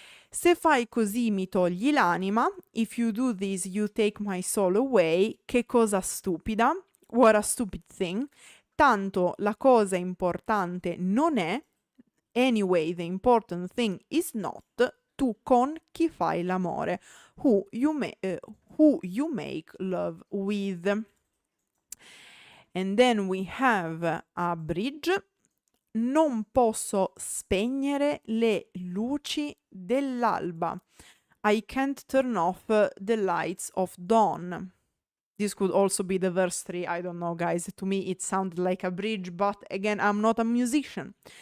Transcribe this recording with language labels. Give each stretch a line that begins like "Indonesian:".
Italian: Se fai così mi togli l'anima,
English: if you do this you take my soul away,
Italian: che cosa stupida,
English: what a stupid thing,
Italian: tanto la cosa importante non è,
English: anyway the important thing is not,
Italian: tu con chi fai l'amore,
English: who you make love with. And then we have a bridge.
Italian: Non posso spegnere le luci dell'alba.
English: I can't turn off the lights of dawn. This could also be the verse 3, I don't know guys, to me it sounded like a bridge, but again I'm not a musician.